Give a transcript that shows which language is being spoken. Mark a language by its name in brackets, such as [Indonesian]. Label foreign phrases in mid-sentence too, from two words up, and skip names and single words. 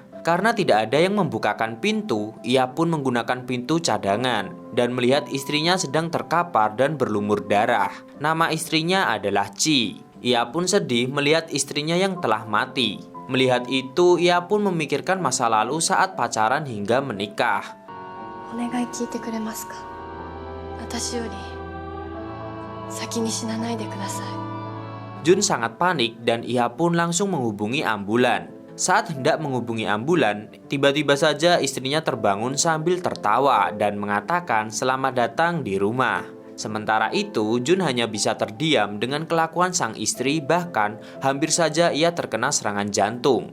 [Indonesian] Karena tidak ada yang membukakan pintu, ia pun menggunakan pintu cadangan dan melihat istrinya sedang terkapar dan berlumur darah. Nama istrinya adalah Chi. Ia pun sedih melihat istrinya yang telah mati. Melihat itu, ia pun memikirkan masa lalu saat pacaran hingga menikah. [Japanese] お願い聞いてくれますか？私より先に死なないでください. [Indonesian] Jun sangat panik dan ia pun langsung menghubungi ambulan. Saat hendak menghubungi ambulan, tiba-tiba saja istrinya terbangun sambil tertawa dan mengatakan selamat datang di rumah. Sementara itu, Jun hanya bisa terdiam dengan kelakuan sang istri, bahkan hampir saja ia terkena serangan jantung.